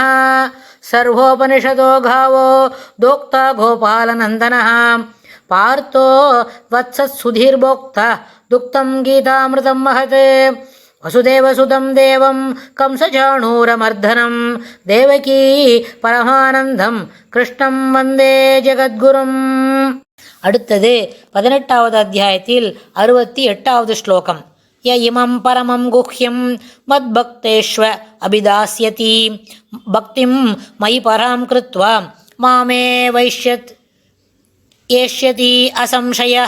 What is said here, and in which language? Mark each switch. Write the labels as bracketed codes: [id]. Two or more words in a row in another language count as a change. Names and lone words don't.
[sa] सर्वोपनिषदो गावो दोक्ता गोपालनन्दनः पार्थो वत्सत्सुधीर्भोक्ता दुक्तं गीतामृतं महत्। वसुदेवसुतं देवं कंसचाणूरमर्दनं देवकी परमानन्दं कृष्णं वन्दे ஜெகத்குரும். [ta] அடுத்தது 18வது அத்தியாயத்தில் 68வது ஸ்லோகம். [sa] य इमं परमं गुह्यं मद्भक्तेष्व अभिधास्यति भक्तिं मयि परां कृत्वा मामे वैष्यत् एष्यति असंशयः.